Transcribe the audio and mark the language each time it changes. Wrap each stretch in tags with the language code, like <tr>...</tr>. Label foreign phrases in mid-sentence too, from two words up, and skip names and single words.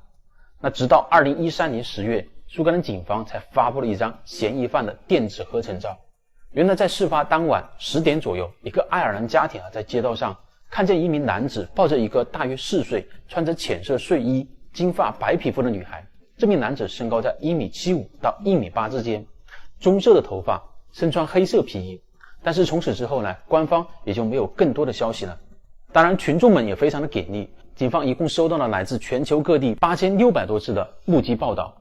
<zh>那直到2013年10月，蘇格蘭警方才發布了一張嫌疑犯的電子合成照。原來在事發當晚10點左右，一個愛爾蘭家庭在街道上看見一名男子抱着一個大約4歲、穿着淺色睡衣、金髮白皮膚的女孩。這名男子身高在1.75米到1.8米之間，棕色的頭髮，身穿黑色皮衣。但是從此之後官方也就沒有更多的消息了。當然群眾們也非常的給力，警方一共收到了來自全球各地8600多次的目擊報道。</zh>